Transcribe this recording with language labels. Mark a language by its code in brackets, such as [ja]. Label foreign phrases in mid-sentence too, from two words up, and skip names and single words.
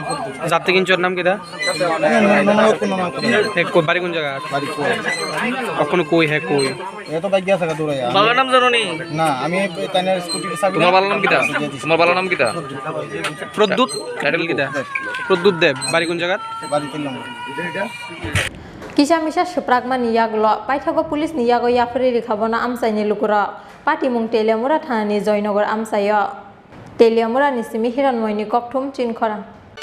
[bn] যাতে কিনছোর নাম কিটা বাড়ি কোন জায়গা কখনো কই হ্যাঁ কই এ তো বাইক গেছে দূরে বাবার নাম জানো নি না আমি তাইনের স্কুটির চাবি তোমার বাবার নাম কিটা তোমার বাবার নাম কিটা প্রদ্যুৎ টাইটেল কিটা প্রদ্যুৎ দেব বাড়ি কোন জায়গা বাড়ি কিনলাম [trp] kisamisa sprakma niyaglo paithago police niyago yafri rikhabona amsaini lukura pati mung telemura thani joynagar amsayo telemura ni simi hiranmoini kokthum chinkhora